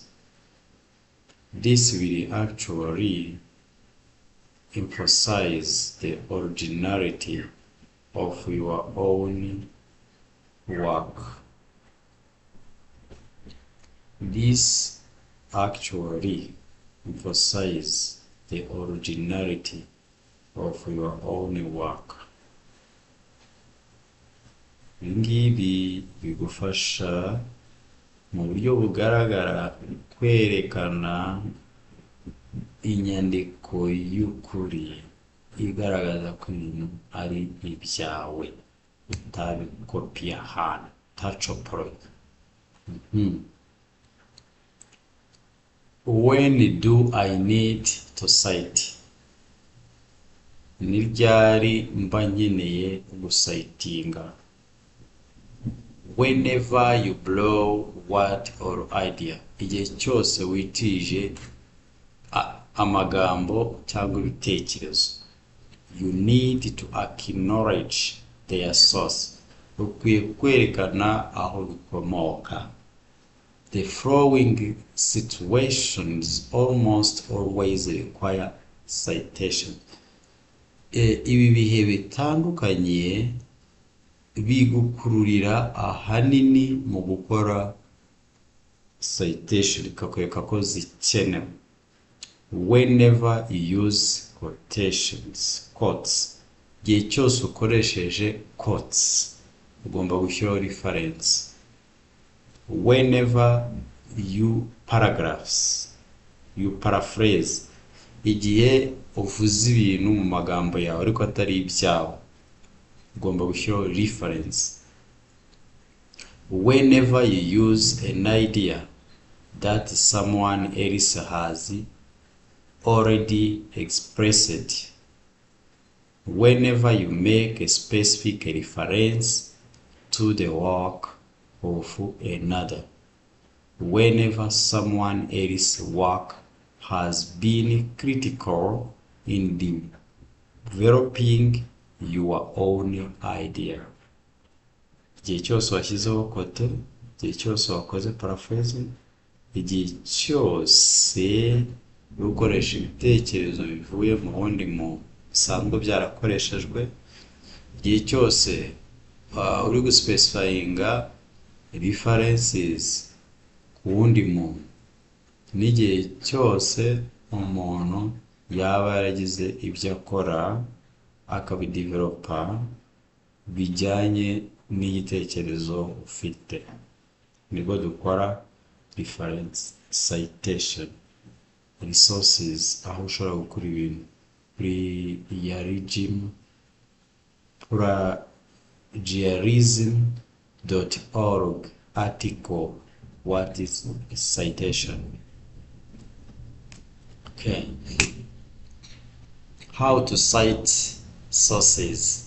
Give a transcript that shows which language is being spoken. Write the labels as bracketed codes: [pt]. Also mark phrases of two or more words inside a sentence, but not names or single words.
[en] This will actually emphasize the originality of your own work. This actually emphasizes the originality of your own work. [rw] Ngibi bigufasha mu buryo bugaragara kwerekana inyandiko y'ukuri igaragaza ko ibintu ari ibyawe, utabikopiye ahantu, utacoporoye. [en] When do I need to cite? [rw] Ni ryari mba nkeneye gucitinga? [en] Whenever you blow word or idea, [rw] igihe cyose witije amagambo cyangwa ibitekerezo, [en] you need to acknowledge their source. [rw] Ukwiye kwerekana aho bikomoka. [en] The following situations almost always require citation. [rw] Ibi bihe bitandukanye bigukururira ahanini mu gukora citation ikakwereka ko zikenewe. [en] Whenever you use quotes, [rw] igihe cyose ukoresheje quotes ugomba gushyiraho reference. [en] Whenever you paraphrase, [rw] igihe uvuze ibintu mu magambo yawe ariko atari ibyawe ugomba gushyiraho reference. [en] Whenever you use an idea that someone else has already expressed, whenever you make a specific reference to the work of another, whenever someone else's work has been critical in developing your own idea. [rw] Igihe cyose washyizeho kote, igihe cyose wakoze paraphrasing, igihe cyose ukoresha ibitekerezo bivuye mu wundi mu bisanzwe byarakoreshejwe, igihe cyose uri guspecifyinga references ku wundi muntu, n'igihe cyose umuntu yaba yaragize ibyo akora akabidevelopa bijyanye n'igitekerezo ufite, nibwo dukora [en] reference citation. Resources, [rw] aho ushobora gukora ibintu [en] plagiarism.org article, what is a citation? Okay. How to cite sources.